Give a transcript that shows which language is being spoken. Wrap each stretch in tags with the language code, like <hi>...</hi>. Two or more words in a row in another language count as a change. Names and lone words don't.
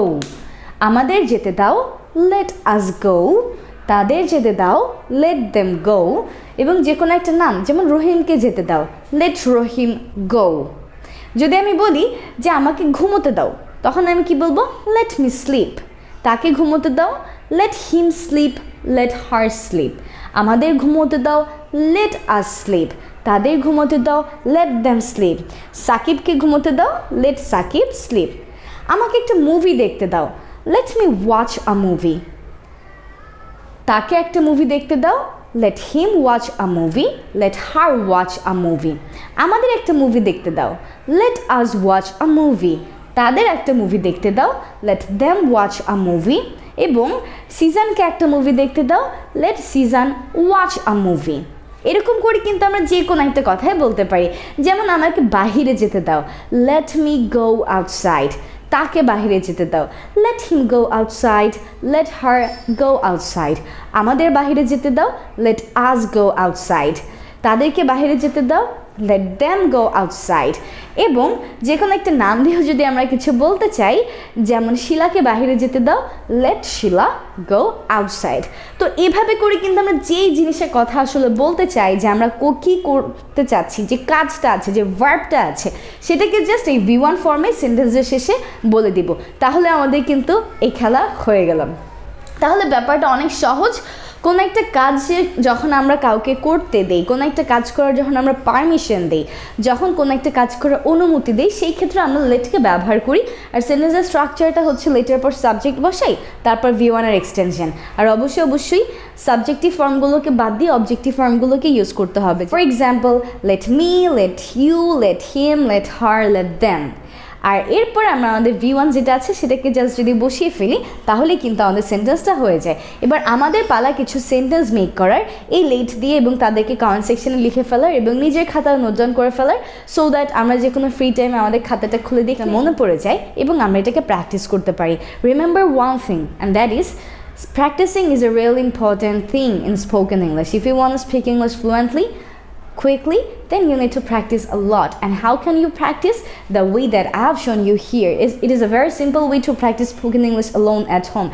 <bn>আমাদের যেতে দাও,</bn> <en>let us go.</en> <bn>তাদের যেতে দাও,</bn> <en>let them go.</en> <bn>এবং যে কোনো একটা নাম, যেমন রহিমকে যেতে দাও,</bn> <en>let Rahim go.</en> <bn>যদি আমি বলি যে আমাকে ঘুমোতে দাও তখন আমি কি বলবো?</bn> <en>let me sleep.</en> <bn>তাকে ঘুমোতে দাও,</bn> <en>let him sleep, let her sleep.</en> <bn>আমাদের ঘুমোতে দাও,</bn> <en>let us sleep.</en> <bn>তাদের ঘুমোতে দাও,</bn> <en>let them sleep.</en> <bn>সাকিবকে ঘুমোতে দাও,</bn> <en>let সাকিব sleep.</en> <bn>আমাকে একটা মুভি দেখতে দাও,</bn> <en>let me watch a movie.</en> <bn>তাকে একটা মুভি দেখতে দাও,</bn> <en>let him watch a movie, let her watch a movie.</en> <bn>আমাদের একটা মুভি দেখতে দাও,</bn> <en>let us watch a movie.</en> <bn>তাদের একটা মুভি দেখতে দাও,</bn> <en>let them watch a movie.</en> <bn>এবং সিজানকে একটা মুভি দেখতে দাও,</bn> <en>let সিজান watch a movie.</en> <bn>এরকম করে কিন্তু আমরা যে কোনো একটা কথাই বলতে পারি। যেমন আমাকে বাহিরে যেতে দাও,</bn> <en>let me go outside.</en> <bn>তাকে বাহিরে যেতে দাও,</bn> <en>let him go outside, let her go outside.</en> <bn>আমাদের বাহিরে যেতে দাও,</bn> <en>let us go outside.</en> <bn>তাদেরকে বাহিরে যেতে দাও,</bn> <en>let them go outside.</en> <bn>এবং যে কোনো একটা নাম দিয়েও যদি আমরা কিছু বলতে চাই, যেমন শিলাকে বাহিরে যেতে দাও,</bn> <en>let শিলা go outside.</en> <bn>তো এভাবে করে কিন্তু আমরা যেই জিনিসের কথা আসলে বলতে চাই, যে আমরা কী করতে চাচ্ছি, যে কাজটা আছে, যে ভার্বটা আছে, সেটাকে জাস্ট এই V1 ফর্মে সেন্টেন্সের শেষে বলে দিব, তাহলে আমাদের কিন্তু এই খেলা হয়ে গেল। তাহলে ব্যাপারটা অনেক সহজ। কোনো একটা কাজে যখন আমরা কাউকে করতে দেই, কোনো একটা কাজ করার যখন আমরা পারমিশন দিই, যখন কোনো একটা কাজ করার অনুমতি দিই, সেই ক্ষেত্রে আমরা লেটকে ব্যবহার করি। আর সেন্টেন্সের স্ট্রাকচারটা হচ্ছে লেটের পর সাবজেক্ট বসাই, তারপর V1 এর এক্সটেনশন। আর অবশ্যই সাবজেক্টিভ ফর্মগুলোকে বাদ দিয়ে অবজেক্টিভ ফর্মগুলোকে ইউজ করতে হবে।</bn> <en>For example, let me, let you, let him, let her, let them.</en> <bn>আর এরপর আমরা আমাদের V1 যেটা আছে সেটাকে জাস্ট যদি বসিয়ে ফেলি, তাহলে কিন্তু আমাদের সেন্টেন্সটা হয়ে যায়। এবার আমাদের পালা কিছু সেন্টেন্স মেক করার, এই লেট দিয়ে, এবং তাদেরকে কমেন্ট সেকশনে লিখে ফেলার এবং নিজের খাতায়</bn> <en>note down</en> <bn>করে ফেলার,</bn> <en>so that</en> <bn>আমরা যে কোনো ফ্রি টাইমে আমাদের খাতাটা খুলে দিয়ে মনে পড়ে যায় এবং আমরা এটাকে প্র্যাকটিস করতে পারি।</bn> <en>Remember one thing, and that is practicing is a really important thing in spoken English. If you want to speak English fluently, quickly, then you need to practice a lot. And how can you practice? The way that I have shown you here is, it is a very simple way to practice spoken English alone at home.</en>